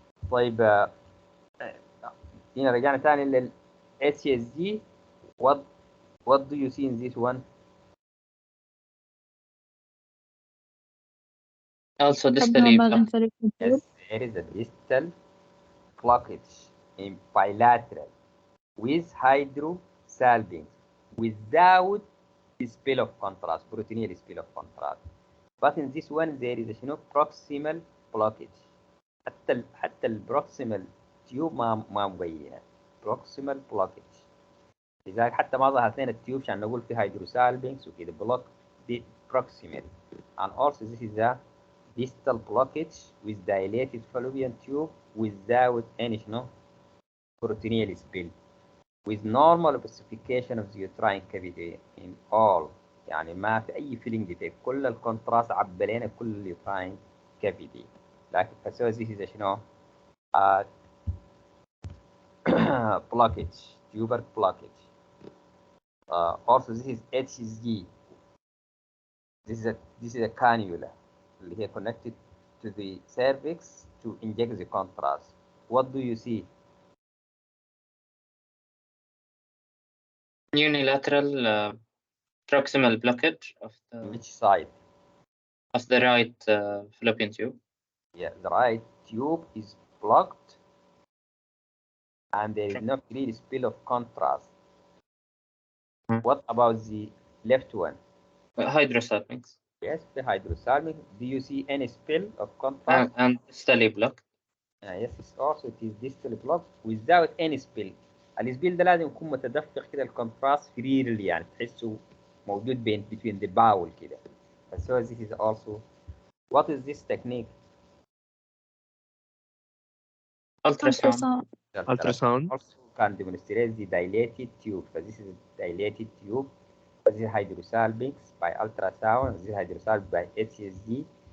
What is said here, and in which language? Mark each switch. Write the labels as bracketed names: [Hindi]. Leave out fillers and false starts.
[Arabic] طيب هنا رجعنا تاني لل HSG. [English] What do you see in this one? Also distally abnormal blocked. infiltration tube. Yes, there is a distal blockage in bilateral with hydrosalpinx without spill of contrast, proteinuria spill of contrast. But in this one there is a proximal blockage. [Arabic] حتى البروكسيمال تيوب ما مبينه [English] proximal blockage. [Arabic] لذلك حتى ما ظهرت لنا التيوب عشان نقول في هيدروسالبينكس وكده [English] block the proximal. And also this is a distal blockage with dilated fallopian tube without any peritoneal spill with normal opacification of the uterine cavity in all. [Arabic] يعني ما في أي [English] filling defect، [Arabic] كل الكونتراست عبى كل اليوتراين [English] cavity. [Arabic] لكن فسوى [English] this is [Arabic] شنو؟ [English] blockage, tuber blockage. Also this is HSG. This is a cannula [Arabic] اللي هي [English] connected to the cervix to inject the contrast. What do you see? Unilateral proximal blockage of Which side? the right fallopian tube. Yeah, the right tube is blocked and there is no clear spill of contrast. What about the left one? Hydrosalpinx. Yes, the hydrosalpinx. Do you see any spill of contrast? And distally blocked. Yes, it's also it is distally blocked without any spill. [Arabic] السبيل ده لازم يكون متدفق كده الكونتراست فريلي، يعني تحسه موجود بين [English] between the bowel [Arabic] كده. [English] So this is also what is this technique? Ultrasound. Ultrasound. Also can demonstrate the dilated tube. So this is a dilated tube. This is hydrosalpinx by ultrasound. This is hydrosalpinx by HSG.